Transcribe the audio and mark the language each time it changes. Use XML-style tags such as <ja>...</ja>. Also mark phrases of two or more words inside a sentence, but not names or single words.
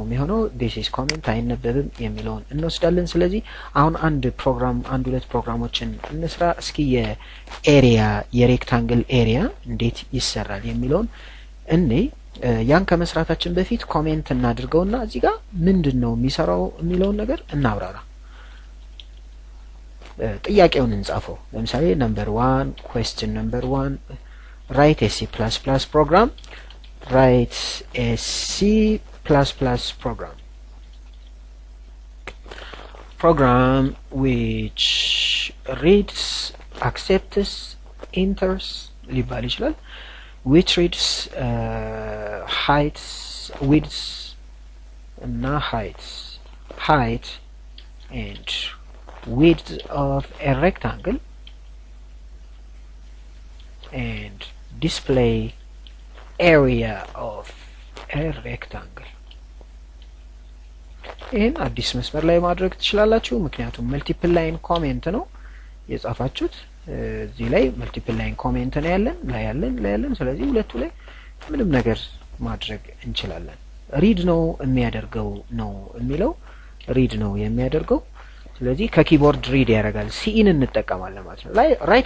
<am>የሚሆነው</am> <en>this is comment</en> <am>አይነበብም የሚለውን እንወስዳለን። ስለዚህ አሁን አንድ ሁለት ፕሮግራሞችን እንስራ እስኪ የኤሪያ የሬክታንግል ኤሪያ እንዴት ይሰራል የሚለውን እኔ ያን ከመስራታችን በፊት ኮሜንት እናድርገውና እዚህ ጋር ምንድነው የሚሰራው የሚለውን ነገር እናብራራ። ጥያቄውን እንጻፈው። ለምሳሌ ነምበር 1</am> <en>question number 1 write a C++ program. Write a C++ program which reads, accepts, enters</en> <am>ሊባል ይችላል</am> <en>which reads heights, widths እና height and width of a rectangle and display area of a rectangle.</en> <am>ይሄን አዲስ መስመር ላይ ማድረግ ትችላላችሁ ምክንያቱም</am> <en>multiple line comment</en> <am>ነው የጻፋችሁት። እዚህ ላይ</am> <en>multiple line comment</en> <am>ነው ያለን ስለዚህ ሁለቱ ላይ ምንም ነገር ማድረግ እንችላለን። ሪድ ነው የሚያደርገው ነው የሚለው ሪድ ነው የሚያደርገው ስለዚህ ከኪቦርድ ሪድ ያደርጋል። ሲኢን እንጠቀማለን ማለት ነው። ላይ ራይት</am>